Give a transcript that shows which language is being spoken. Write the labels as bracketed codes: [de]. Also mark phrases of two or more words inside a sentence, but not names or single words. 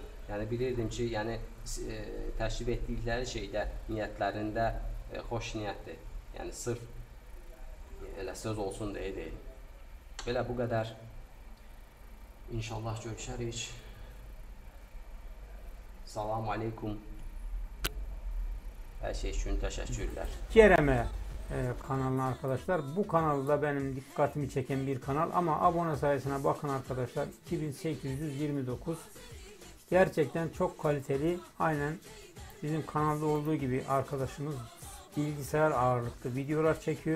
[az] Yəni bilirdim ki, təşrif etdikləri şeydə, niyyətlərində xoş niyyətdir. Yəni sırf elə söz olsun deyə deyil. Belə bu qədər. İnşallah görüşərik. Salam aleykum. [tr] Her şey için teşekkürler. Kerem'e kanalına arkadaşlar. Bu kanalda benim dikkatimi çeken bir kanal ama abone sayısına bakın arkadaşlar. 2829. Gerçekten çok kaliteli. Aynen bizim kanalda olduğu gibi arkadaşımız bilgisayar ağırlıklı videolar çekiyor.